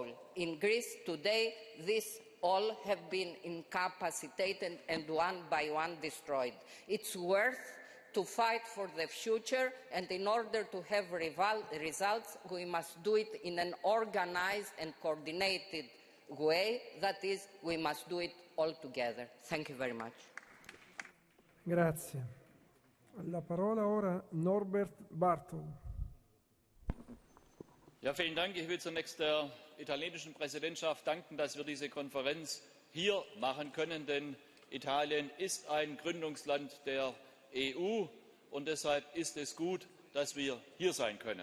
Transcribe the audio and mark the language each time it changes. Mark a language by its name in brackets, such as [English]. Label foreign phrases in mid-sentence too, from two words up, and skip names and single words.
[English] In Greece today, these all have been incapacitated and one by one destroyed. It's worth to fight for the future, and in order to have results, we must do it in an organized and coordinated way. That is, we must do it all together. Thank you very much. [Italian] Grazie. La parola ora Norbert Bartol. [German] Ja, vielen Dank. Ich will zunächst der italienischen Präsidentschaft danken, dass wir diese Konferenz hier machen können, denn Italien ist ein Gründungsland der EU und deshalb ist es gut, dass wir hier sein können.